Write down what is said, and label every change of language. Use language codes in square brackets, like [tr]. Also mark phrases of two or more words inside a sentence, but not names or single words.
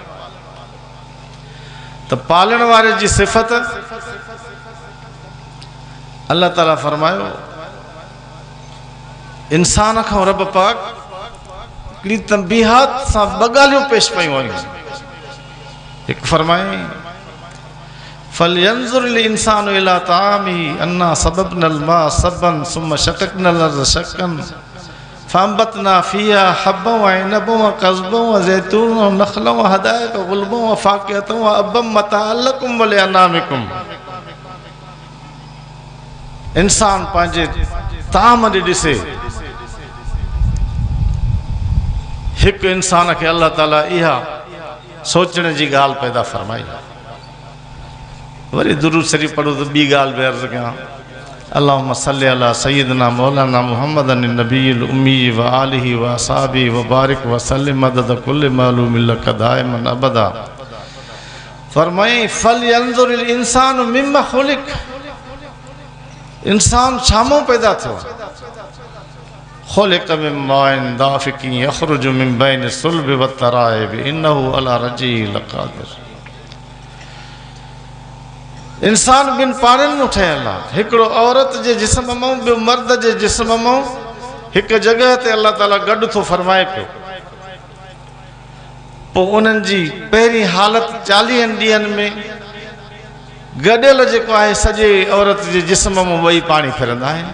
[sd] त पालण वारे जी सिफ़त अल्लाह ताला फरमायो इंसान खां रब पाक हिकिड़ी तंबीहात सां ॿ ॻाल्हियूं पेश पयूं आहिनि। हिकु फरमाई [ar] فلينظر الإنسان إلى طعامه أنا صببنا الماء صبا ثم شققنا الأرض شقا فأنبتنا فيها حبا وعنبا وقضبا وزيتونا ونخلا وحدائق غلبا وفاكهة وأبا متاعا لكم ولأنعامكم. [sd] इंसान पंहिंजे ताम ॾे ॾिसे, हिकु इंसान खे अल्लाह ताला इहा सोचण जी ॻाल्हि पैदा फरमाई। वरी दुरूद शरीफ़ पढ़ो त ॿी ॻाल्हि बि अर्ज़ु कयां, [ar] اللهم صل على سيدنا مولانا محمد النبي الأمي وآله وأصحابه وبارك وسلم مدد كل معلوم لك دائما أبدا. फरमाई فلينظر الإنسان مما خلق, [sd] इंसान छामो पैदा थियो। [ar] خلق من ماء دافق يخرج من بين الصلب والترائب إنه على رجعه لقادر. [sd] इंसान बिन पाणिनि मां ठहियल आहे, हिकिड़ो औरत जे जिस्म मां ॿियो मर्द जे जिस्म मां हिकु जॻह ते अल्लाह ताला गॾु थो फरमाए पियो। पोइ उन्हनि जी पहिरीं हालत 40 ॾींहंनि में गॾियल जेको आहे सॼे औरत जे जिस्म मां ॿई पाणी फिरंदा आहिनि।